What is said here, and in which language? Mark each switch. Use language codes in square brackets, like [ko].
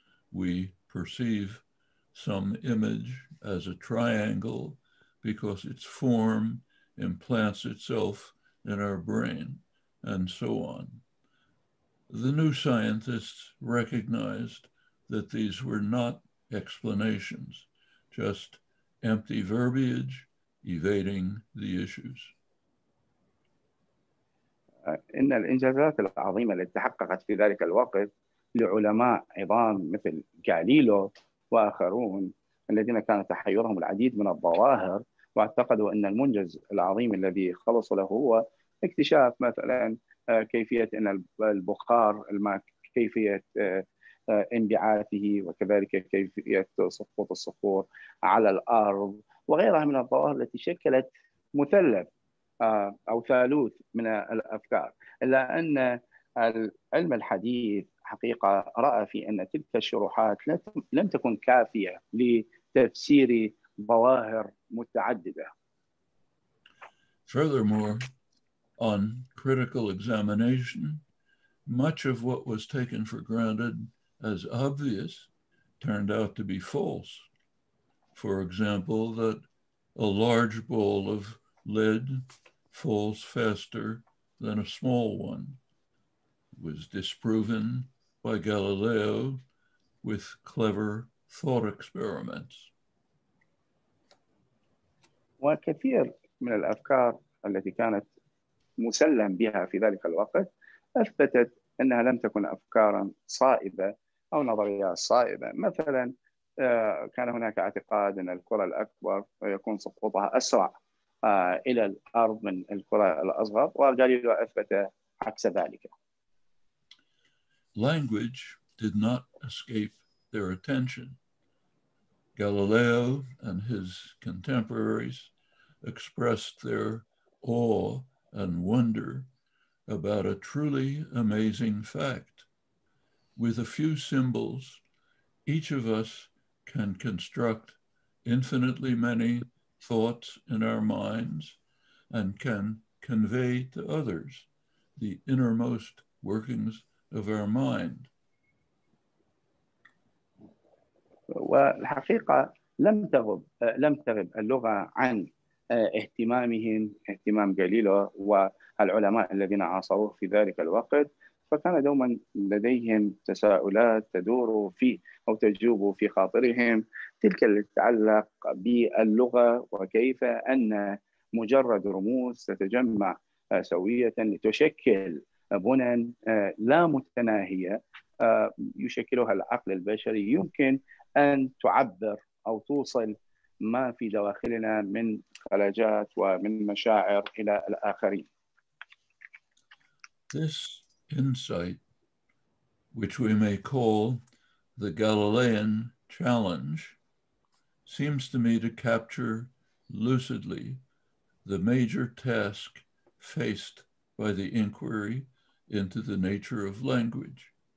[en] We perceive some image as a triangle because its form implants itself in our brain, and so on. The new scientists recognized that these were not explanations, just empty verbiage evading the issues. [ar] إن الإنجازات العظيمة التي تحققت في ذلك الوقت لعلماء عظام مثل غاليليو وآخرون الذين كان تحيرهم العديد من الظواهر، واعتقدوا أن المنجز العظيم الذي خلص له هو اكتشاف مثلا كيفية أن البخار الماء كيفية انبعاثه، وكذلك كيفية سقوط الصخور على الأرض وغيرها من الظواهر التي شكلت مثلث أو ثالوث من الأفكار. إلا أن العلم الحديث حقيقة رأى في أن تلك الشروحات لم تكن كافية لتفسير ظواهر متعددة. [en] Furthermore, on critical examination, much of what was taken for granted as obvious turned out to be false. For example, that a large ball of lead falls faster than a small one was disproven by Galileo with clever thought experiments. [ar] وكثير من الأفكار التي كانت مسلم بها في ذلك الوقت أثبتت أنها لم تكن أفكارا صائبة أو نظريات صائبة. مثلا كان هناك اعتقاد أن الكرة الأكبر يكون سقوطها أسرع إلى الأرض من الكرة الأصغر، وغاليليو أثبت عكس ذلك. [en] Language did not escape their attention. Galileo and his contemporaries expressed their awe and wonder about a truly amazing fact. With a few symbols, each of us can construct infinitely many thoughts in our minds and can convey to others the innermost workings of our mind. [ar] والحقيقة لم تغب اللغة عن اهتمام جاليليو والعلماء الذين عاصروه في ذلك الوقت، فكان دوما لديهم تساؤلات تدور في أو تجوب في خاطرهم، تلك التي تتعلق باللغة وكيف أن مجرد رموز تتجمع سوية لتشكل بنى لا متناهية يشكلها العقل البشري، يمكن أن تعبر أو توصل ما في دواخلنا من خلاجات ومن مشاعر إلى الآخرين. [en] This insight, which we may call the Galilean challenge, seems to me to capture lucidly the major task faced by the inquiry into the nature of language.